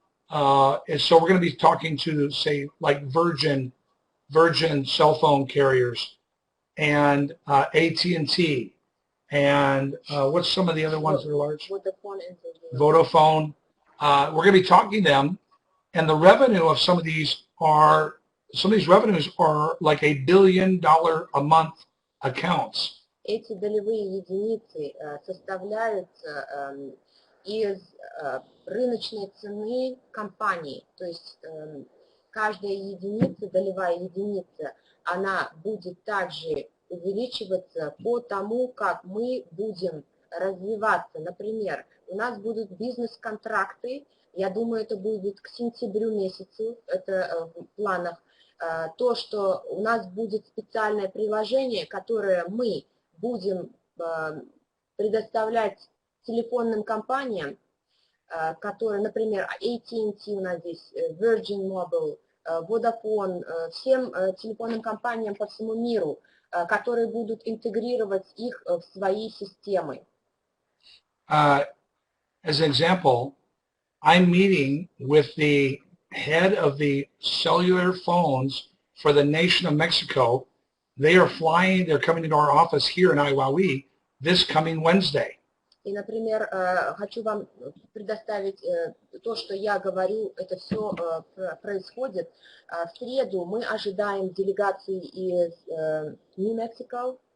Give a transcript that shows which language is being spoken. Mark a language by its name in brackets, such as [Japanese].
[English] And so we're going to be talking to, say, like Virgin cell phone carriers, and AT&T, and what's some of the other ones that are large? Vodafone. We're going to be talking to them, and the revenue of some of these revenues are like $1 billion a month accounts. [Russian] Эти долевые единицы составляются из рыночной цены компании, то есть каждая единица, долевая единица, она будет также увеличиваться по тому, как мы будем развиваться. Например, у нас будут бизнес-контракты, я думаю, это будет к сентябрю месяцу, это в планах, то, что у нас будет специальное приложение, которое мы будем предоставлять телефонным компаниям, которые, например, AT&T у нас здесь, Virgin Mobile, Vodafone, всем телефонным компаниям по всему миру, которые будут интегрировать их в свои системы. [English] As an example, I'm meeting with the head of the cellular phones for the nation of Mexico. They are flying, they're coming into our office here in Iwawi this coming Wednesday. [Russian] И, например, хочу вам предоставить то, что я говорю, это все происходит. В среду мы ожидаем делегации из New Mexico.